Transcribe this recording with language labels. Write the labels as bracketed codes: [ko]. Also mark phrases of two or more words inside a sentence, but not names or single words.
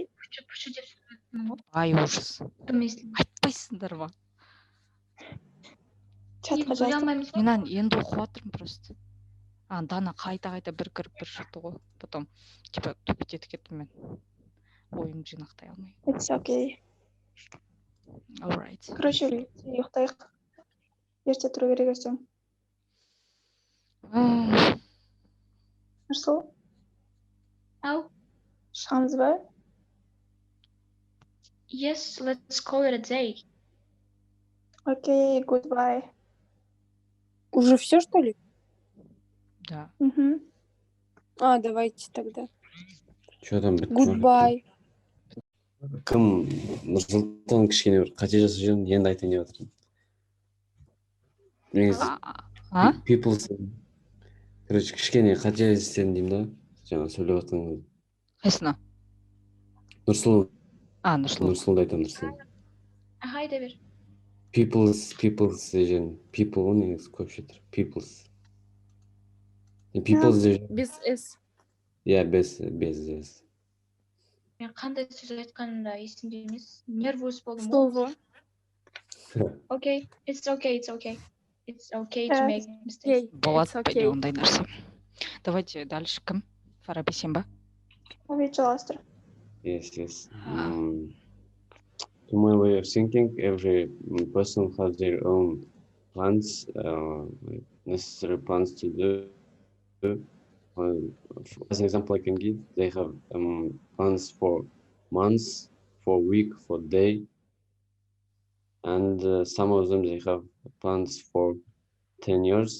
[kk] Пүші деп сөйледім ғой. Ай, ужас. Айтпайсыңдар ма? Чатқа жаздым. Мен енді оқып жатырмын просто. Дана қайта бір кіріп бір шықты ғой. Потом типа кетіп кеттім мен. Ойым жинақтай алмай. [en] It's okay. All right. [kk] Короче, ұйықтайық. Ерте тұру керек ертең. Нұрсұлу, [en] Oh, [kk] шығамыз ба? [en] yes, let's call it a day. Окей, goodbye. [ru] Уже все, что ли? Да. Мгм. Давайте тогда. Что там бітіп [en] Goodbye. [kk] Кім Нұрсұлтан кішкене бір қате жасап жүрмін, енді айтайын деп жатырмын. Негізі А? people, короче, кішкене қате істедім деймін да, жаңа сөйлеп жатқан. Қайсына? Нұрсұлу, Нұрсұлу. Нұрсұлуды айтамын, Нұрсұлу. [tr] Haydi bir. [kk] People's деген people ғой негізі көпшіліктер. People's деген. [ru] Без S. [kk] Иә, без. [uz] Men qanday so'z aytganimda esimda emas. Nervous bo'ldim. [ru] Слово. [en] Okay, it's okay. It's okay to Yes. make mistakes. [kk] Болады [en] It's [kk] па [en] okay. [kk] ондай нәрсе. [ru] Давайте дальше [kk] кім? Фараби, сен ба? Обед жалғастыр. [en] Yes. To my way of thinking, every person has their own plans, like necessary plans to do. As an example I can give, they have plans for months, for week, for day, and some of them they have plans for 10 years.